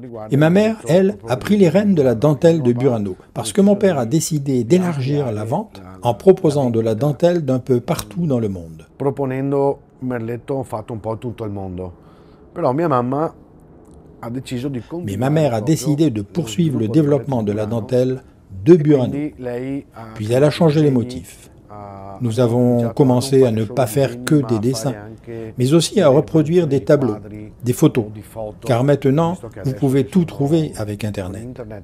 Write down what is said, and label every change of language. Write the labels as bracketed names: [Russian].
[French] Et ma mère, elle, a pris les rênes de la dentelle de Burano, parce que mon père a décidé d'élargir la vente en proposant de la dentelle d'un peu partout dans le monde. [Italian] Proponendo merletto fatto un po' tutto il mondo. Però mia mamma ha deciso di [French] Mais ma mère a décidé de poursuivre le développement de la dentelle de Burano. Puis elle a changé les motifs. Nous avons commencé à ne pas faire que des dessins, mais aussi à reproduire des tableaux, des photos, car maintenant, vous pouvez tout trouver avec Internet.